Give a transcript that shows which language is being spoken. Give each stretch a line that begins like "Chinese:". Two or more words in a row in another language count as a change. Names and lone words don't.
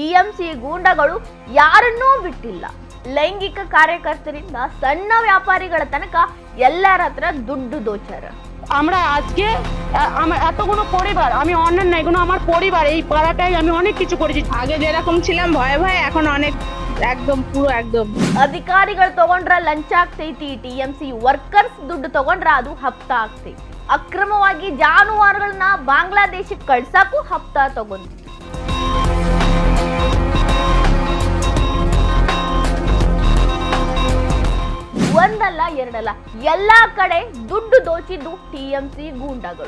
Kannada: ಟಿಎಂಸಿ ಗೂಂಡಗಳು ಯಾರನ್ನೂ ಬಿಟ್ಟಿಲ್ಲ. ಲೈಂಗಿಕ ಕಾರ್ಯಕರ್ತರಿಂದ ಸಣ್ಣ ವ್ಯಾಪಾರಿಗಳ ತನಕ ಎಲ್ಲರ ಹತ್ರ ದುಡ್ಡು দোচার।
Bangla: আমরা আজকে আমার এতগুলো পরিবার, আমি অন্যান্য না, এগুলো আমার পরিবার, এই পাড়াটাই আমি অনেক কিছু করেছি। আগে যেরকম ছিলাম ভয়ে ভয়ে, এখন অনেক একদম পুরো একদম।
Kannada: ಅಧಿಕಾರಿಗಳು ತಗೊಂಡ್ರ ಲಂಚ ಆಗ್ತೈತಿ, ಟಿಎಂಸಿ ವರ್ಕರ್ಸ್ ದುಡ್ಡು ತಗೊಂಡ್ರ ಅದು ಹಪ್ತಾ ಆಗ್ತೈತಿ। ಅಕ್ರಮವಾಗಿ ಜಾನುವಾರುಗಳನ್ನ ಬಾಂಗ್ಲಾದೇಶಕ್ಕೆ ಕಳ್ಸಕ್ಕೂ ಹಪ್ತಾ ತಗೊಂಡಿತ್ತು। ಒಂದಲ್ಲ ಎರಡಲ್ಲ, ಎಲ್ಲಾ ಕಡೆ ದುಡ್ಡು ದೋಚಿದ್ದು ಟಿಎಂಸಿ ಗೂಂಡಾಗಳು।